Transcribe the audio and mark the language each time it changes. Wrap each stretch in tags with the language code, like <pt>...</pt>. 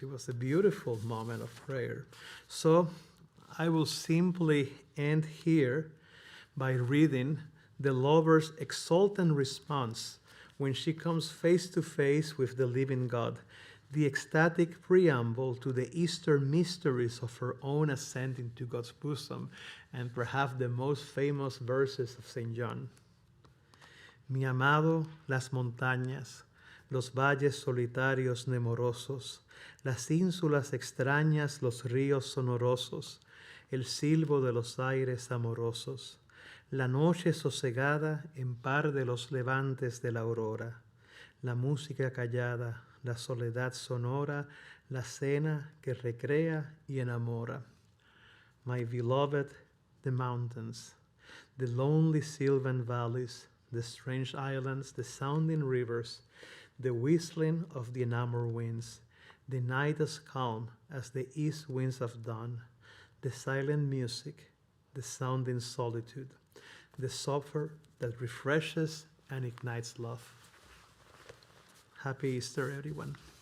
<en>It was a beautiful moment of prayer. So I will simply end here by reading the lover's exultant response when she comes face to face with the living God, the ecstatic preamble to the Easter mysteries of her own ascent into God's bosom, and perhaps the most famous verses of St. John.</en> <es>Mi amado, las montañas, los valles solitarios nemorosos, las ínsulas extrañas, los ríos sonorosos, el silbo de los aires amorosos, la noche sosegada en par de los levantes de la aurora, la música callada, la soledad sonora, la cena que recrea y enamora.</es> <en>My beloved, the mountains, the lonely sylvan valleys, the strange islands, the sounding rivers, the whistling of the enamored winds, the night as calm as the east winds of dawn, the silent music, the sounding solitude, the supper that refreshes and ignites love. Happy Easter, everyone.</en>